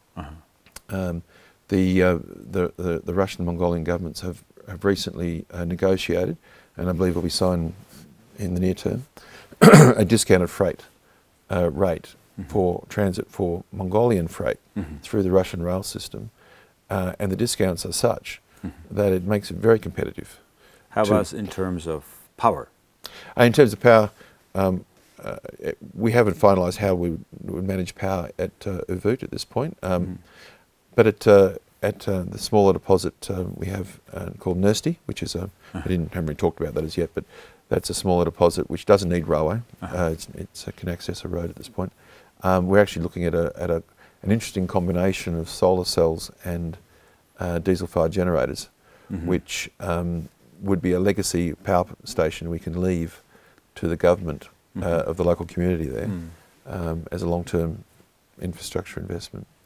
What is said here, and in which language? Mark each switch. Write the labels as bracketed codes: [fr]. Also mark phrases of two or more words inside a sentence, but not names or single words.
[en] The Russian and Mongolian governments have recently negotiated, and I believe will be signed in the near term, a discounted freight rate for transit for Mongolian freight through the Russian rail system, and the discounts are such that it makes it very competitive. How about in terms of power? In terms of power, we haven't finalised how we would manage power at Ovooth at this point, but at the smaller deposit we have called nүүrsний, which is haven't really talked about that as yet, but that's a smaller deposit which doesn't need railway. It can access a road at this point. We're actually looking at an interesting combination of solar cells and diesel-fired generators, which would be a legacy power station we can leave to the government of the local community there as a long-term infrastructure investment.